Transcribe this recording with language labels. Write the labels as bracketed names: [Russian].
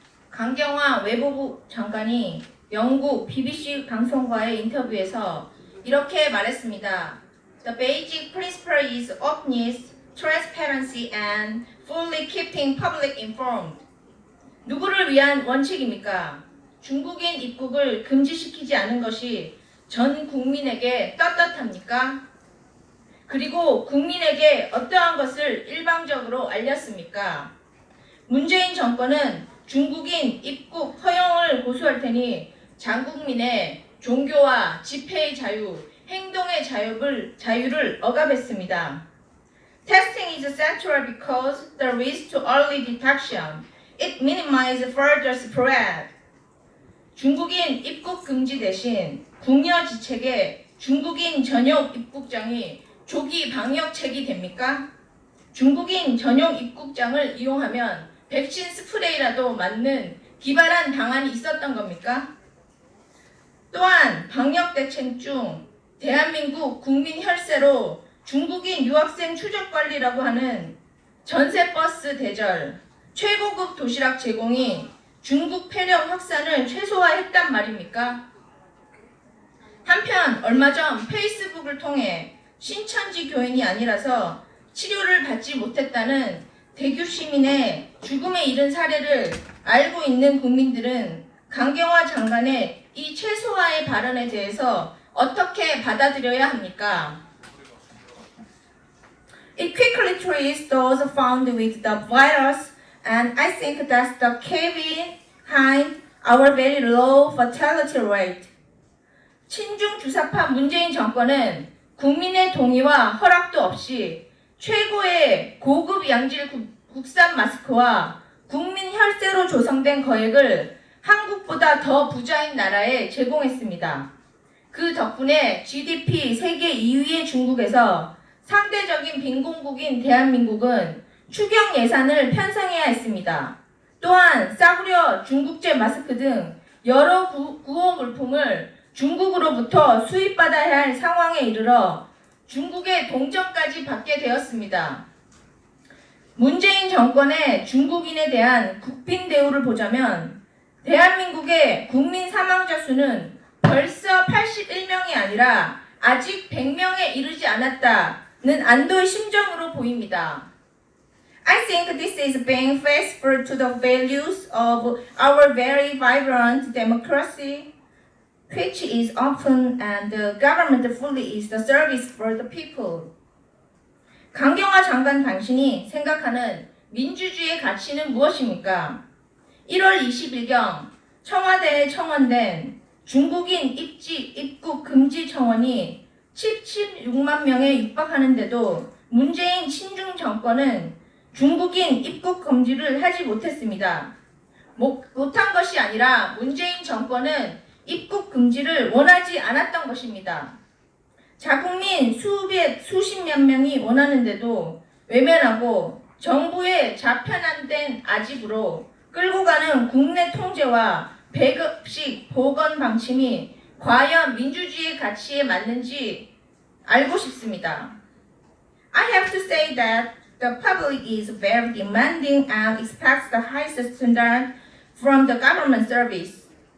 [Korean] 강경화 외무부 장관이 영국 BBC 방송과의 인터뷰에서 이렇게 말했습니다. [English] The basic principle is openness, transparency, and fully keeping public informed. [Korean] 누구를 위한 원칙입니까? 중국인 입국을 금지시키지 않은 것이 전 국민에게 떳떳합니까? 그리고 국민에게 어떠한 것을 일방적으로 알렸습니까? 문재인 정권은 중국인 입국 허용을 고수할 테니 장국민의 종교와 집회의 자유, 행동의 자유를 억압했습니다. [English] Testing is essential because the risk to early detection. It minimizes further spread. [Korean] 중국인 입국 금지 대신 국여지책에 중국인 전용 입국장이 조기 방역책이 됩니까? 중국인 전용 입국장을 이용하면 백신 스프레이라도 맞는 기발한 방안이 있었던 겁니까? 또한 방역대책 중 대한민국 국민 혈세로 중국인 유학생 추적 관리라고 하는 전세버스 대절, 최고급 도시락 제공이 중국 폐렴 확산을 최소화했단 말입니까? 한편 얼마 전 페이스북을 통해 신천지 교인이 아니라서 치료를 받지 못했다는 대규 시민의 죽음에 이른 사례를 알고 있는 국민들은 강경화 장관의 이 최소화의 발언에 대해서 어떻게 받아들여야 합니까? [English] It quickly treats those found with the virus, and I think that's the key behind our very low fatality rate. [Korean] 친중 주사파 문재인 정권은 국민의 동의와 허락도 없이 최고의 고급 양질 국산 마스크와 국민 혈세로 조성된 거액을 한국보다 더 부자인 나라에 제공했습니다. 그 덕분에 GDP 세계 2위의 중국에서 상대적인 빈곤국인 대한민국은 추경 예산을 편성해야 했습니다. 또한 싸구려 중국제 마스크 등 여러 구호 물품을 중국으로부터 수입받아야 할 상황에 이르러 중국의 동정까지 받게 되었습니다. 문재인 정권의 중국인에 대한 국빈 대우를 보자면 대한민국의 국민 사망자 수는 벌써 81명이 아니라 아직 100명에 이르지 않았다는 안도의 심정으로 보입니다. [English] I think this is being faithful to the values of our very vibrant democracy, which is open and the government fully is the service for the people. [Korean] 강경화 장관 당신이 생각하는 민주주의의 가치는 무엇입니까? 1월 20일경 청와대에 청원된 중국인 입국 금지 청원이 76만 명에 육박하는데도 문재인 친중 정권은 중국인 입국 금지를 하지 못했습니다. 못한 것이 아니라 문재인 정권은 입국 금지를 원하지 않았던 것입니다. 자국민 수십몇 명이 원하는데도 외면하고 정부의 좌편안된 아집으로 끌고 가는 국내 통제와 배급식 보건 방침이 과연 민주주의의 가치에 맞는지 알고 싶습니다. [English] I have to say that the public is very demanding and expects the highest standard from the government service.